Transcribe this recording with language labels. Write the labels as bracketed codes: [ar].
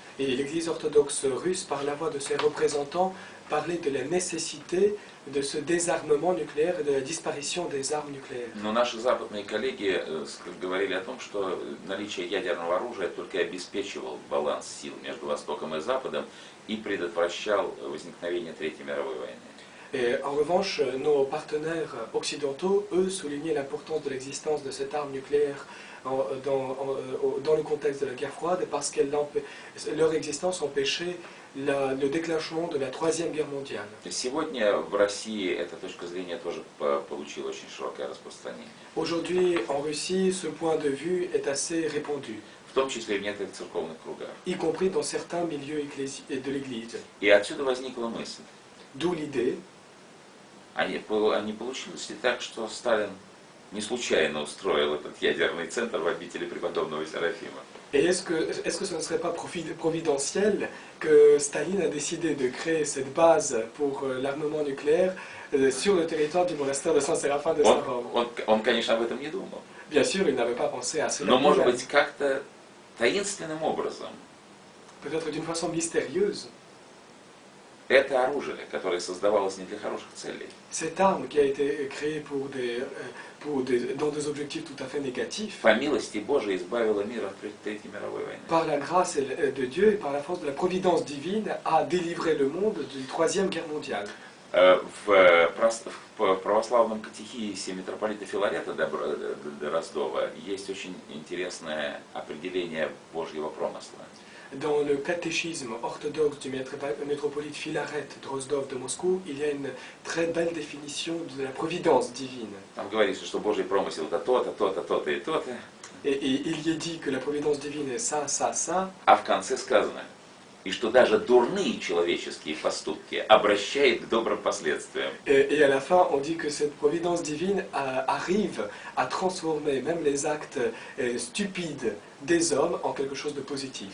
[fr] Et l'Église orthodoxe russe, par la voix de ses représentants, parlait de la nécessité de ce désarmement nucléaire et de la disparition des armes nucléaires. [ru] Но наши западные коллеги говорили о том, что наличие ядерного оружия только обеспечивал баланс сил между Востоком и Западом и предотвращал возникновение Третьей мировой войны. [fr] Et en revanche, nos partenaires occidentaux, eux, soulignaient l'importance de l'existence de cette arme nucléaire dans le contexte de la guerre froide parce que leur existence empêchait le déclenchement de la Troisième Guerre mondiale. [ru] Сегодня в России эта точка зрения тоже получила очень широкое распространение. [fr] Aujourd'hui, en Russie, ce point de vue est assez répandu, [ru] В том числе и в некоторых церковных кругах. [fr] y compris dans certains milieux de l'Église. [ru] И отсюда возникла мысль. [fr] D'où l'idée, [ru] А не получилось ли так, что Сталин не случайно устроил этот ядерный центр в обители преподобного Серафима? [fr] et est-ce que ce ne serait pas providentiel que Staline a décidé de créer cette base pour l'armement nucléaire sur le territoire du monastère de Saint-Séraphin de Sarov? [ru] Он, конечно, об этом не думал. [fr] Bien sûr, il n'avait pas pensé à cela. [ru] Но, может быть, как-то таинственным образом [fr] Peut-être d'une façon mystérieuse, [ru] это оружие, которое создавалось не для хороших целей, [fr] cette arme qui a été créée dans des objectifs tout à fait négatifs, [ru] по милости Божией избавило мир от Третьей мировой войны. [fr] par la grâce de Dieu et par la force de la providence divine, a délivré le monde d'une Troisième Guerre mondiale. [ru] В православном катехизисе митрополита Филарета Дроздова есть очень интересное определение Божьего промысла. [fr] Dans le catéchisme orthodoxe du métropolite Philaret Drozdov de Moscou, il y a une très belle définition de la providence divine. [ru] Там говорится, что Божий промысел это то-то, то-то, то-то и то-то. [fr] Et il y est dit que la providence divine est ça, ça, ça. [ru] А в конце сказано, и что даже дурные человеческие поступки обращает к добрым последствиям. [fr] Et à la fin, on dit que cette providence divine arrive à transformer même les actes stupides des hommes en quelque chose de positif.